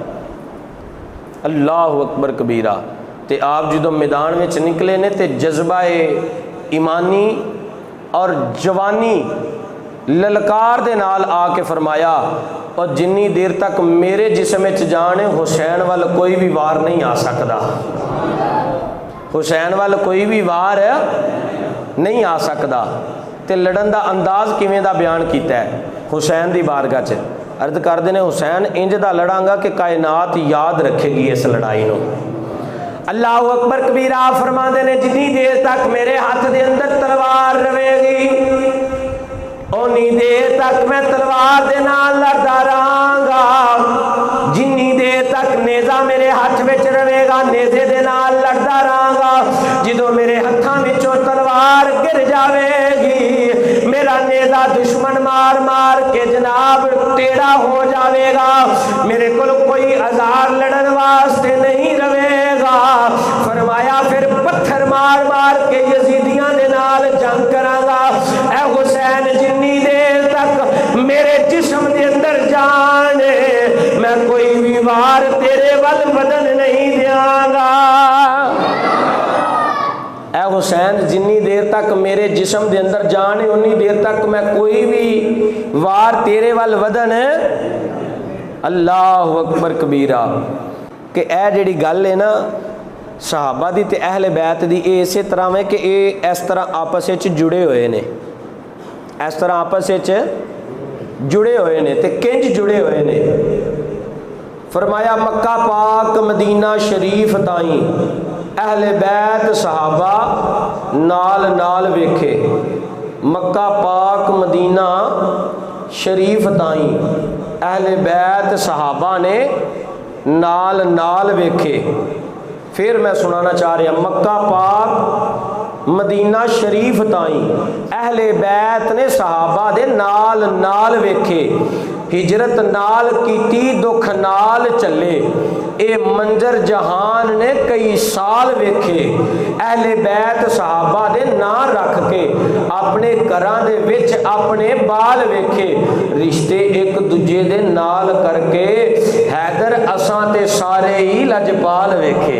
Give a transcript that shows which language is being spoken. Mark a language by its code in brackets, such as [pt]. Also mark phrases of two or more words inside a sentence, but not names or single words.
[ar] اللہ اکبر کبیرہ۔ [pa] تے آپ جدوں میدان وچ نکلے نے تے جذبہ ایمانی اور جوانی للکار دے نال آ کے فرمایا اور جنی دیر تک میرے جسم وچ جان ہے حسین وال کوئی بھی وار نہیں آ سکدا، حسین وال کوئی بھی وار نہیں آ سکدا۔ تے لڑن دا انداز کیویں دا بیان کیتا ہے حسین دی بارگاہ چ، عرض کردے نے حسین انج دا لڑاں گا کہ کائنات یاد رکھے گی اس لڑائی نو۔ [ar] اللہ اکبر کبیرہ۔ [pa] فرماندے نے جتنی دیر تک میرے ہاتھ دے اندر تلوار رہے گی اونی دیر تک میں تلوار دے نال لڑدا رہاں گا، جنی دیر تک نیزہ میرے ہاتھ وچ رہے گا نیزے دے نال لڑدا رہاں گا، جدوں میرے ہتھاں وچوں تلوار گر جاوے گی میرا نیزہ دشمن مار مار کے جناب ٹیڑھا ہو جاوے گا، میرے کول کوئی ہزار لڑن واسطے نہیں رہے گا۔ فرمایا پھر پتھر مار مار کے یزیدیاں دے نال جنگ کراں گا۔ اے حسین جنی دیر تک میرے جسم دے اندر جان ہے میں کوئی بھی وار تیرے ول بدن نہیں دیاں گا۔ اے حسین جنی دیر تک میرے جسم دے اندر جان ہے انی دیر تک میں کوئی بھی وار تیرے ول ودن ہے۔ [ar] اللہ اکبر کبیرہ۔ [pa] کہ اے جڑی گل ہے نا صحابہ دی تے اہل بیت دی، اے اسی طرح ہے کہ اے اس طرح آپس وچ جڑے ہوئے نے، اس طرح آپس وچ جڑے ہوئے نے تے کنج جڑے ہوئے نے۔ فرمایا مکہ پاک مدینہ شریف تائیں اہل بیت صحابہ نال نال ویکھے، مکہ پاک مدینہ شریف تائیں اہل بیت صحابہ نے نال نال ویکھے۔ پھر میں سنانا چاہ رہا مکہ پاک مدینہ شریف تائیں اہل بیت نے صحابہ دے نال نال ویکھے، ہجرت نال کیتی دکھ نال چلے. یہ منظر جہان نے کئی سال ویکھے. اہل بیت صحابہ دے ناں رکھ کے اپنے گھراں دے وچ اپنے بال ویکھے. رشتے اک دوجے دے نال کر کے حیدر اساں تے سارے ہی لجپال ویکھے.